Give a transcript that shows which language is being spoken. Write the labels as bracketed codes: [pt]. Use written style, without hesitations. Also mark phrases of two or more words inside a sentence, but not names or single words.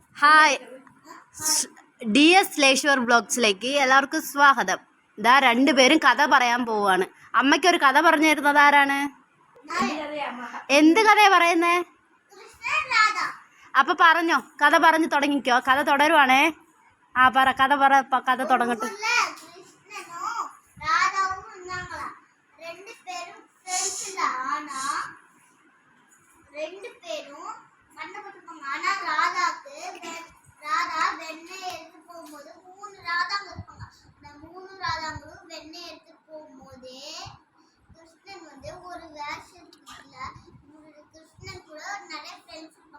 [ml] ഹായ് ഡി എസ് ലേശ്വർ ബ്ലോഗ്സിലേക്ക് എല്ലാവർക്കും സ്വാഗതം. ഇതാ രണ്ടുപേരും കഥ പറയാൻ പോവാണ്. അമ്മയ്ക്കൊരു കഥ പറഞ്ഞു തരുന്നത് ആരാണ്? എന്ത് കഥയാ പറയുന്നേ? അപ്പൊ പറഞ്ഞോ, കഥ പറഞ്ഞു തുടങ്ങിക്കോ. കഥ തുടരുവാണേ. ആ പറ, കഥ പറ, കഥ തുടങ്ങട്ടെ. [ta] ராதா வெண்ணெய் எடுத்து போகும்போது மூணு ராதாங்க இருப்பாங்க. அந்த மூணு ராதாங்களும் வெண்ணெய் எடுத்து போகும்போதே கிருஷ்ணன் ஒரு வேஷத்துல கிருஷ்ணன் கூட நிறைய ஃப்ரெண்ட்ஸ் இருப்பாங்க.